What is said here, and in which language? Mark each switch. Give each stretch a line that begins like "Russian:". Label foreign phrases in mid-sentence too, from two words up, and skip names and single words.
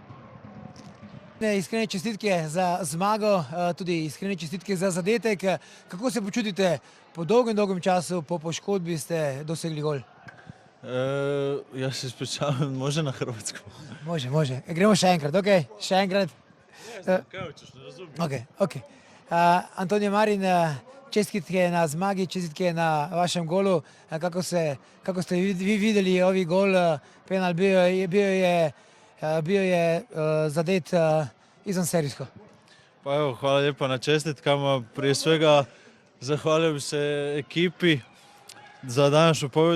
Slovenian: Iskrene čestitke za zmago, tudi iskrene čestitke za zadetek. Kako se počutite po dolgem času, po poškodbi ste dosegli gol?
Croatian: Ja se ispričavam, može na hrvatskom?
Slovenian: Može. Gremo še enkrat, okej? Še enkrat.
Croatian: Kaj hoćeš, ne razumijem.
Slovenian: Okej. Antonio Marin, čestitke na zmagi, čestitke na vašem golu.
Croatian: Kako ste vi videli ovi gol, penal bio je zadet izvan serijsko? Pa evo, hvala lijepa na čestitkama. Prije svega zahvalio bi se ekipi za današnju pobjedu.